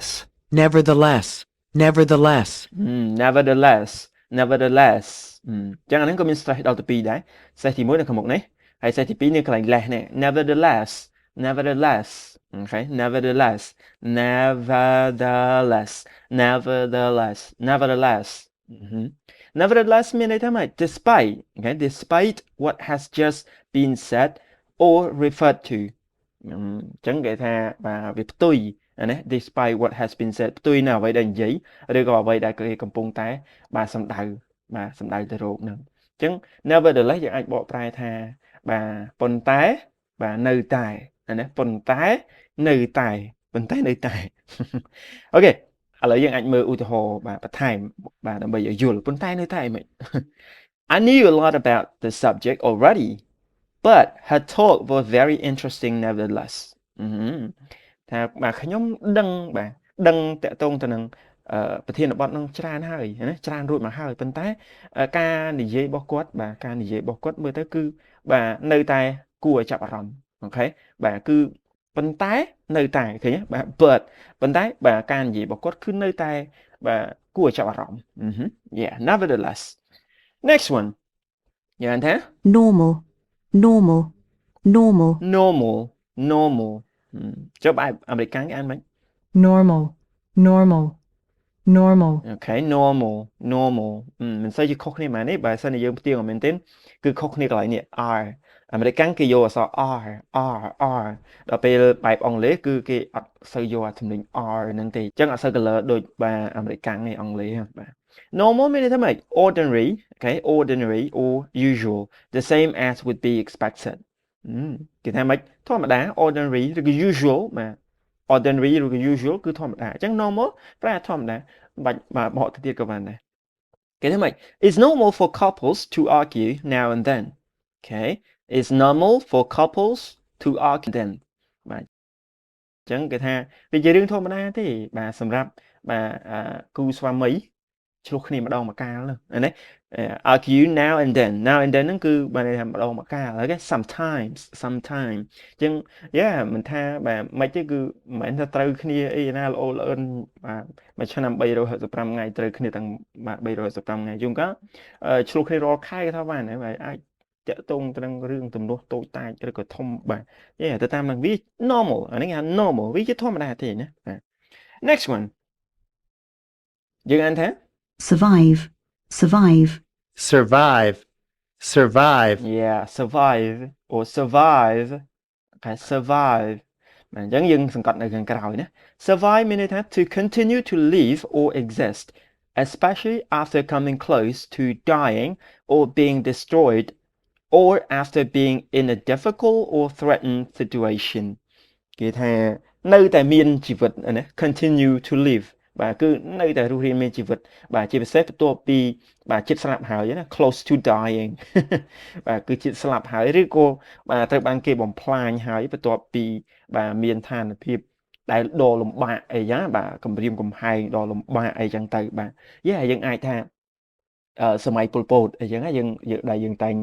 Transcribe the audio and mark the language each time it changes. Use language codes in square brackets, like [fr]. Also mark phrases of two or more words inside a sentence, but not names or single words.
[en] Nevertheless, nevertheless. [km] nevertheless ចឹងអាហ្នឹងក៏មាន stress ដល់ទៅ2ដែរ stress ទី1នៅខាងមុខនេះហើយ stress ទី2នៅកន្លែង less នេះ nevertheless [en] okay nevertheless nevertheless [km] មានន័យថាម៉េច [en] despite okay despite what has just been said or referred [km] to អញ្ចឹងគេថាបាទវាផ្ទុយណា [en] despite what has been said [km] ផ្ទុយនៅអ្វីដែលនិយាយឬក៏អ្វីដែលគេកំពុងតែបាទសំដៅទៅរកហ្នឹងអញ្ចឹង nevertheless យើងអាចបកប្រែថាបាទប៉ុន្តែបាទនៅតែណាប៉ុន្តែនៅតែ អូខេឥឡូវយើងអាចមើលឧទាហរណ៍បាទបន្ថែមបាទដើម្បីឲ្យយល់ប៉ុន្តែនៅតែមិន [en] I knew a lot about the subject already but her talk was very interesting nevertheless [km] ថាបាទខ្ញុំដឹងតាក់ទងទៅនឹងប្រធានបទនឹងច្រើនហើយណាច្រើនរួចមកហើយប៉ុន្តែការនិយាយរបស់គាត់មើលទៅគឺបាទនៅតែគួរឲ្យចាប់អារម្មណ៍អូខេបាទគឺប៉ុន្តែនៅតែឃើញបាទ but ប៉ុន្តែបាទការនិយាយរបស់គាត់គឺនៅតែបាទគួរឲ្យចាប់អារម្មណ៍ [en] yeah nevertheless next one [km] យ៉ាងណា [en] Normal, normal, [km] normal ចុះបែបអាមេរិកគេអានមិន [en] Normal, normal, normal. [km] អូខេ normal មិនសូវជាខុសគ្នាហ្មងនេះបើសិនជាយើងផ្ទៀងឲ្យមែនទេគឺខុសគ្នាកន្លែងនេះ r អាមេរិកគេយកអក្សរ r ដល់ពេលបែបអង់ គ្លេសគឺគេអត់សូវយកអាសំឡេង r ហ្នឹងទេអញ្ចឹងអត់សូវ color ដូចបាទអាមេរិកនេះអង់គ្លេ [en] សបាទ normal [km] មានន័យថាម៉េច [en] ordinary okay ordinary or usual the same as would be expected [km] គេថាម៉េចធម្មតា ordinary ឬក៏ usual បាទ ordinary ឬក៏ usual គឺធម្មតាអញ្ចឹង normal ប្រែធម្មតាបាច់បាទបកទៅទៀតក៏បានដែរគេថាម៉េច [en] It's normal for couples to argue now and then okay It's normal for couples to argue then [km] បាទអញ្ចឹងគេថាវាជារឿងធម្មតាទេបាទសម្រាប់បាទគូស្វាមី ឆ្លោះគ្នាម្ដងម្កាលហ្នឹងណា [en] argue now and then [km] ហ្នឹងគឺបានន័យថាម្ដងម្កាលហើយគេ sometimes អញ្ចឹង yeah មិនថាបាទមិនទេគឺមិនមែនថាត្រូវគ្នាអីណាល្អល្អិនបាទមួយឆ្នាំ365ថ្ងៃត្រូវគ្នាទាំងបាទ365ថ្ងៃជួនកាលឆ្លោះគ្នារាល់ខែថាបានហើយបាទអាចតាក់ទងទៅនឹងរឿងទំនាស់តូចតាចឬក៏ធំបាទ yeah ទៅតាមនឹងវា normal អានេះគេហៅ normal វាជាធម្មតាទេណាបាទ [en] next one [km] យើងអានថា [en] survive, survive, Survive. Survive. yeah survive or survive គេ survive [km] បាទអញ្ចឹងយើងសង្កត់នៅខាងក្រោយណា [en] survive មានន័យថា to continue to live or exist especially after coming close to dying or being destroyed or after being in a difficult or threatened situation [km] គេថានៅតែមានជីវិតណា [en] continue to live [km] បាទគឺ នៅតែរស់រានមានជីវិតបាទជាពិសេសបន្ទាប់ពីបាទចិត្តស្លាប់ហើយណា [en] close to dying [km] បាទគឺចិត្តស្លាប់ហើយឬក៏បាទត្រូវបានគេបំផ្លាញហើយបន្ទាប់ពីបាទមានឋានភាព ដែលដ៏លំបាកអីចឹងបាទគម្រាមកំហែងដ៏លំបាកអីចឹងទៅបាទយើងអាចថាសម័យប៉ុលពតអីចឹងយើងដែលយើងតែង